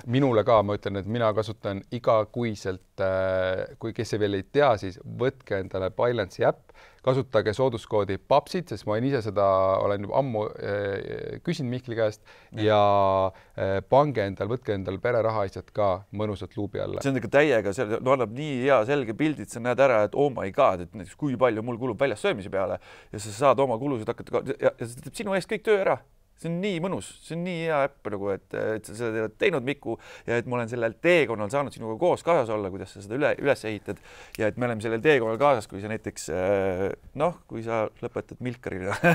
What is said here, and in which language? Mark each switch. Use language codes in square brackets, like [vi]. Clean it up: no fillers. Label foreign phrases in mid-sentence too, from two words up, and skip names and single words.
[et] Minule ka, ma ütlen, et mina kasutan igakuiselt, kui kes ei veel ei tea, siis võtke endale Balance'i äpp, kasutage sooduskoodi papsid, sest ma ise seda olen juba ammu küsinud Mihkli käest ja pange endal, võtke endal pererahaasjad ka mõnusalt luubi alla. See on ikka täiega, see annab nii hea selge pildid, sa näed ära, et [en] oh my god, [et] et näiteks kui palju mul kulub väljas söömise peale ja sa saad oma kulusid hakata ja see teeb sinu eest kõik töö ära. see on nii mõnus, see on nii hea äpp nagu, et sa seda oled teinud, Miku, ja et ma olen sellel teekonnal saanud sinuga koos kaasas olla, kuidas sa seda üles ehitad ja et me oleme sellel teekonnal kaasas, kui sa näiteks kui sa lõpetad Milkarina.